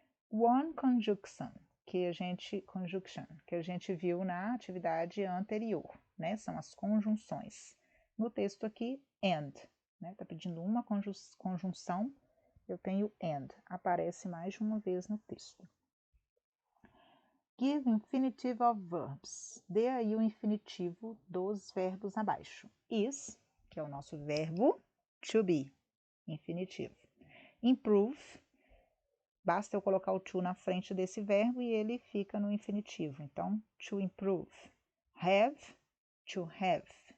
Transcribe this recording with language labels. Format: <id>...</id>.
<en>One conjunction,</en> <pt>que a gente viu na atividade anterior, né? São as conjunções. No texto aqui, and, né? Tá pedindo uma conjunção, eu tenho and, aparece mais de uma vez no texto.</pt> <en>Give infinitive of verbs.</en> <pt>Dê aí o infinitivo dos verbos abaixo. Is, que é o nosso verbo to be, infinitivo. Improve, basta eu colocar o to na frente desse verbo e ele fica no infinitivo. Então, to improve. Have, to have.</pt>